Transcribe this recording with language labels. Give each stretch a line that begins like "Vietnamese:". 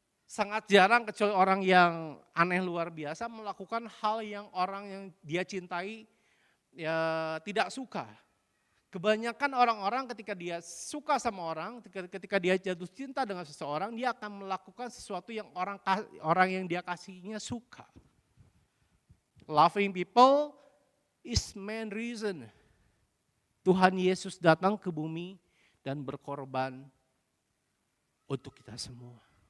Indonesian: Sangat jarang kecuali orang yang aneh luar biasa melakukan hal yang orang yang dia cintai ya, tidak suka. Kebanyakan orang-orang ketika dia suka sama orang, ketika dia jatuh cinta dengan seseorang, dia akan melakukan sesuatu yang orang yang dia kasihinya suka.
English: Loving people is main reason.
Indonesian: Tuhan Yesus datang ke bumi dan berkorban untuk kita semua.